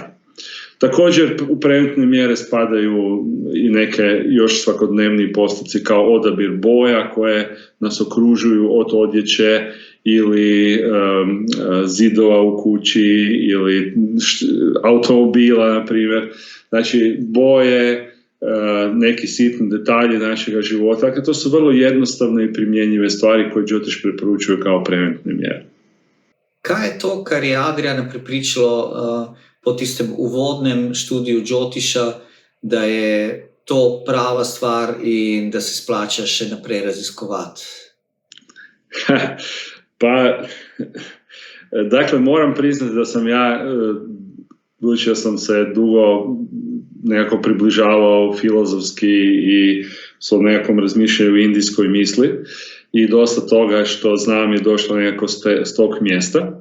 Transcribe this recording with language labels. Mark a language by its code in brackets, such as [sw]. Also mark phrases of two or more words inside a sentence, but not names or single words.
[hr] Također u preventivne mjere spadaju i neke još svakodnevni postupci kao odabir boja koje nas okružuju od odjeće ili zidova u kući ili automobila, na primjer. Znači boje, neki sitni detalji našega života. Dakle, to su vrlo jednostavne i primjenjive stvari koje Jyotish preporučuje kao preventivne mjere. [sl] Kaj je to, kar je Adriana prepričalo po tistem uvodnem študiju Jyotisha, da je to prava stvar in da se splača še naprej raziskovati? [hr] Pa, dakle, moram priznati da sam ja, budući da sam se dugo nekako približavao filozofski i s nekakvom razmišljanju u indijskoj misli i dosta toga što znam je došlo nekako s tog mjesta.